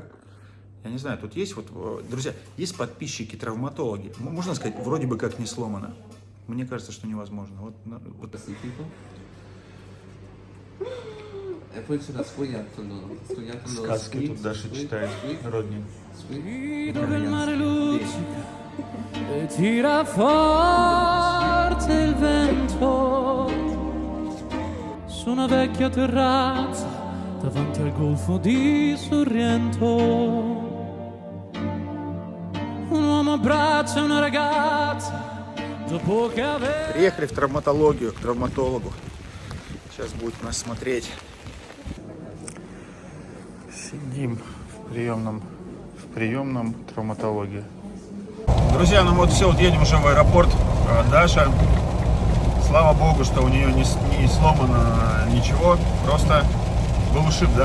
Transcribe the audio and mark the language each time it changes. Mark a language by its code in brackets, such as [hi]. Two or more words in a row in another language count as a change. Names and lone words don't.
[ru] Я не знаю, тут есть вот, друзья, есть подписчики, травматологи. Можно сказать, вроде бы как не сломано. Мне кажется, что невозможно. Вот. Сказки тут Даша читает. Родни. [it] Tira forte il vento su una vecchia terrazza davanti al golfo di Sorrento. Un uomo abbraccia una ragazza dopo che aveva... [ru] Приехали в травматологию, к травматологу. Сейчас будет нас смотреть. Сидим в приемном травматологии. Друзья, ну вот все, вот едем уже в аэропорт. Даша, слава богу, что у нее не сломано ничего, просто был ушиб, да?